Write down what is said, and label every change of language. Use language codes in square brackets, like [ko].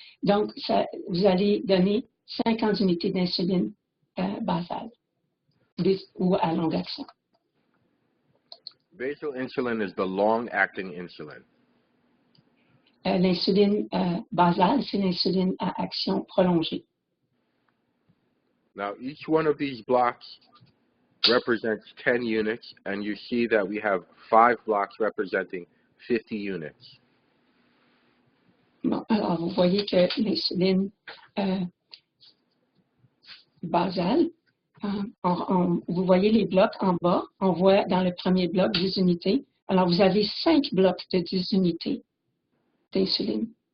[fr] Donc, vous allez donner 50 unités d'insuline basale ou à longue action. [en] Basal insulin is the long-acting insulin. [fr] L'insuline basale, c'est l'insuline à action prolongée. [en] Now, each one of these blocks represents 10 units, and you see that we have 5 blocks representing 50 units. [fr] Bon, alors, vous voyez que l'insuline basale, vous voyez les blocs en bas, on voit dans le premier bloc 10 unités. Alors, vous avez 5 blocs de 10 unités d'insuline.